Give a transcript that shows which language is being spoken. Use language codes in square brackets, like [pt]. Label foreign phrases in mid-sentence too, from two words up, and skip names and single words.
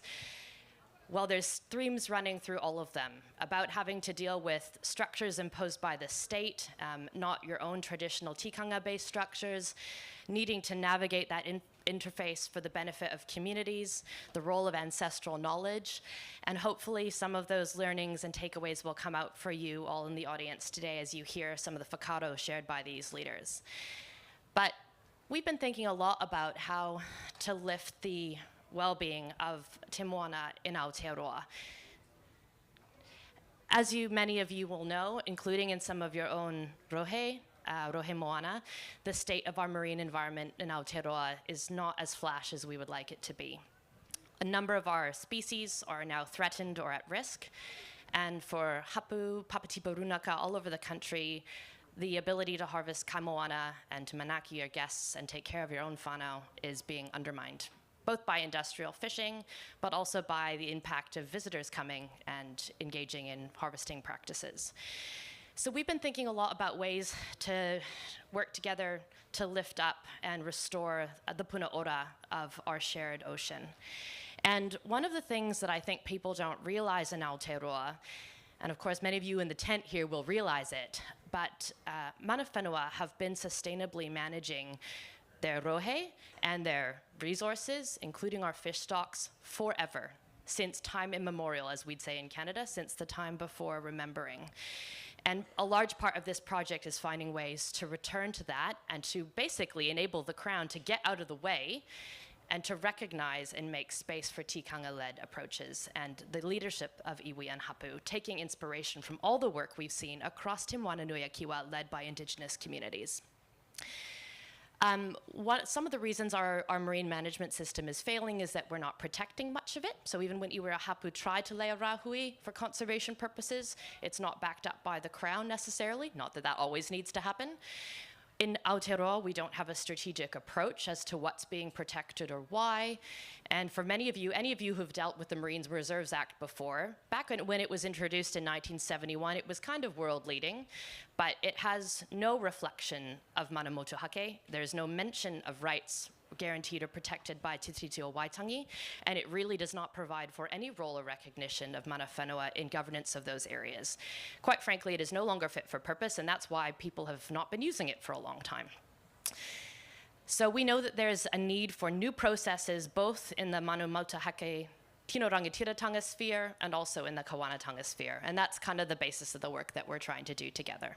[en] Well, there's themes running through all of them about having to deal with structures imposed by the state, not your own traditional tikanga-based structures, needing to navigate that interface for the benefit of communities, the role of ancestral knowledge, and hopefully some of those learnings and takeaways will come out for you all in the audience today as you hear some of the whakaaro shared by these leaders. But we've been thinking a lot about how to lift the well-being of [mi] Te Moana [en] in Aotearoa. As many of you will know, including in some of your own [mi] rohe moana, [en] the state of our marine environment in Aotearoa is not as flash as we would like it to be. A number of our species are now threatened or at risk, and for hapu, [mi] papatipa runaka [en] all over the country, the ability to harvest [mi] kai moana [en] and to manaki your guests and take care of your own whānau is being undermined, both by industrial fishing, but also by the impact of visitors coming and engaging in harvesting practices. So we've been thinking a lot about ways to work together to lift up and restore the [mi] puna ora [en] of our shared ocean. And one of the things that I think people don't realize in Aotearoa, and of course many of you in the tent here will realize it, but [mi] mana whenua [en] have been sustainably managing their rohe and their resources, including our fish stocks, forever. since time immemorial, as we'd say in Canada, since the time before remembering. And a large part of this project is finding ways to return to that and to basically enable the Crown to get out of the way and to recognize and make space for tikanga-led approaches and the leadership of iwi and hapu, taking inspiration from all the work we've seen across Te Moananui-a-Kiwa led by Indigenous communities. Some of the reasons our marine management system is failing is that we're not protecting much of it. So even when [mi] iwi hapu [en] try to lay a rahui for conservation purposes, it's not backed up by the Crown necessarily, not that that always needs to happen. In Aotearoa, we don't have a strategic approach as to what's being protected or why. And for many of you, any of you who've dealt with the Marine Reserves Act before, back when it was introduced in 1971, it was kind of world leading, but it has no reflection of [mi] mana motuhake. [en] There's no mention of rights guaranteed or protected by Te Tiriti o Waitangi, and it really does not provide for any role or recognition of [mi] mana whenua [en] in governance of those areas. Quite frankly, it is no longer fit for purpose, and that's why people have not been using it for a long time. So we know that there's a need for new processes, both in the [mi] Manu Motuhake Tino Rangatiratanga [en] sphere and also in the Kawanatanga sphere, and that's kind of the basis of the work that we're trying to do together.